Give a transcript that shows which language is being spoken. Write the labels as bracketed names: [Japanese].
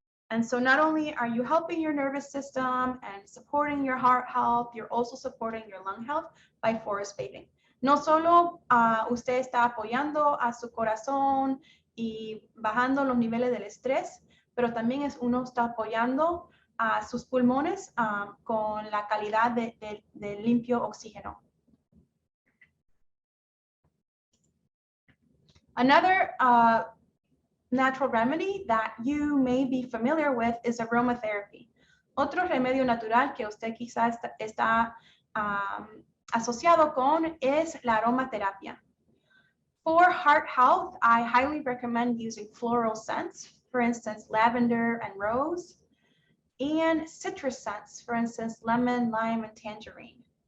[English] And so not only are you helping your nervous system and supporting your heart health, you're also supporting your lung health by forest bathing. [Spanish] No solo usted está apoyando a su corazón y bajando los niveles del estrés, pero también uno está apoyando a sus pulmones con la calidad de limpio oxígeno. [English] Another natural remedy that you may be familiar with is aromatherapy. [Spanish] Otro remedio natural que usted quizás está asociado con es la aromaterapia. [English] For heart health, I highly recommend using floral scents, for instance, lavender and rose, and citrus scents, for instance, lemon, lime, and tangerine.